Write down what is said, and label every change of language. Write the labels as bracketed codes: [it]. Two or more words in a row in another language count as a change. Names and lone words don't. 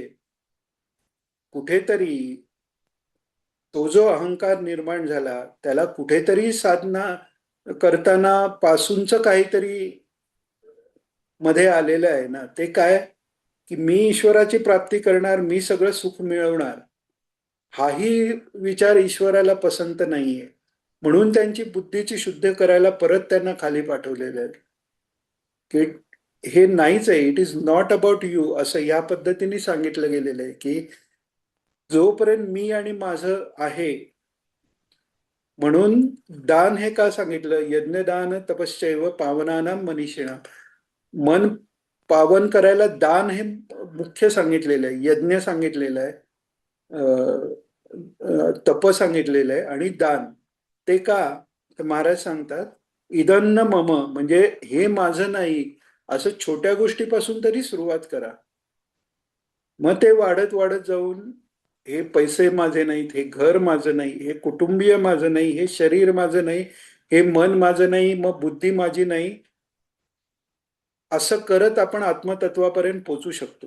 [mr] कुठेतरी तो जो अहंकार निर्माण झाला त्याला कुठेतरी साधना करताना पासूनच काहीतरी मध्ये आलेलं आहे ना. ते काय की मी ईश्वराची प्राप्ती करणार, मी सगळं सुख मिळवणार, हाही विचार ईश्वराला पसंत नाहीये. म्हणून त्यांची बुद्धीची शुद्ध करायला परत त्यांना खाली पाठवलेलं आहे की हे नाहीच आहे, [en] it is not about you [mr] असं या पद्धतीने सांगितलं गेलेलं आहे की जोपर्यंत मी आणि माझं आहे. म्हणून दान हे का सांगितलं? [sa] यज्ञदान तपश्चैव पावनानाम मनीषिणाम. [mr] मन पावन करायला दान हे मुख्य सांगितलेलं आहे, यज्ञ सांगितलेलं आहे, तप सांगितलेलं आहे आणि दान. ते का? तर महाराज सांगतात [sa] इदन्न मम [mr] म्हणजे हे माझं नाही असं छोट्या गोष्टीपासून तरी सुरुवात करा. मग ते वाढत वाढत जाऊन हे पैसे माझे नाहीत, हे घर माझं नाही, हे कुटुंबीय माझं नाही, हे शरीर माझं नाही, हे मन माझं नाही, मग बुद्धी माझी नाही, असं करत आपण आत्मतत्वापर्यंत पोचू शकतो.